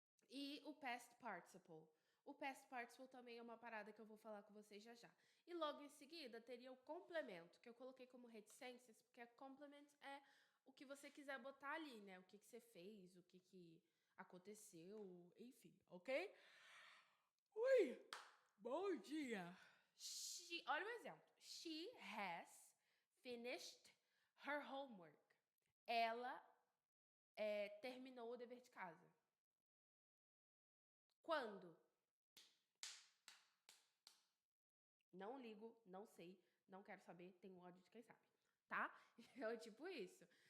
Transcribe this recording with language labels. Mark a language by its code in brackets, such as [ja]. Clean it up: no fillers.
[pt] E o past participle. O past participle também é uma parada que eu vou falar com vocês já já. E logo em seguida teria o complemento, que eu coloquei como reticências, porque complement é o que você quiser botar ali, né? O que você fez, o que aconteceu, enfim, ok? Ui, bom dia! Olha um exemplo. [en] She has finished her homework. [pt] Ela terminou o dever de casa. Quando? Não ligo, não sei, não quero saber, tenho ódio de quem sabe, tá? É tipo isso.